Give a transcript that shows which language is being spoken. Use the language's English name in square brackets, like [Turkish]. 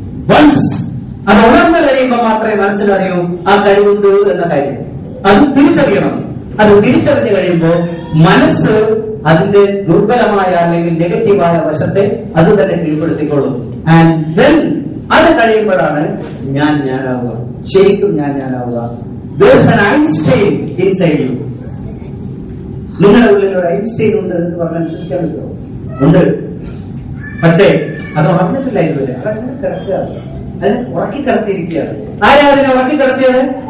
[Malayalam] Once അത് ഉണർന്നു കഴിയുമ്പോൾ മാത്രമേ മനസ്സിലറിയൂ ആ കഴിവുണ്ട് എന്ന കാര്യം. അത് തിരിച്ചറിയണം. അത് തിരിച്ചറിഞ്ഞു കഴിയുമ്പോൾ മനസ്സ് അതിന്റെ ദുർബലമായ അല്ലെങ്കിൽ നെഗറ്റീവായ വശത്തെ അത് തന്നെ കീഴ്പ്പെടുത്തിക്കൊള്ളും. ആൻഡ് ദെൻ അത് കഴിയുമ്പോഴാണ് ഞാനാവുക, ശരിക്കും ഞാനാവുക. [English] There's an Einstein inside you. [Malayalam] നിങ്ങളുടെ ഉള്ളിൽ ഒരു ഐൻസ്റ്റൈൻ ഉണ്ട് എന്ന് പറഞ്ഞാൽ വിശ്വസിക്കാൻ പറ്റുമോ? ഉണ്ട്. പക്ഷേ അത് ഉറങ്ങിട്ടില്ല ഇതുവരെ. അതങ്ങനെ കിടക്കുക, അതിനെ ഉറക്കിക്കിടത്തിയിരിക്കുകയാണ്. ആരാ അതിനെ ഉറക്കിക്കിടത്തിയത്?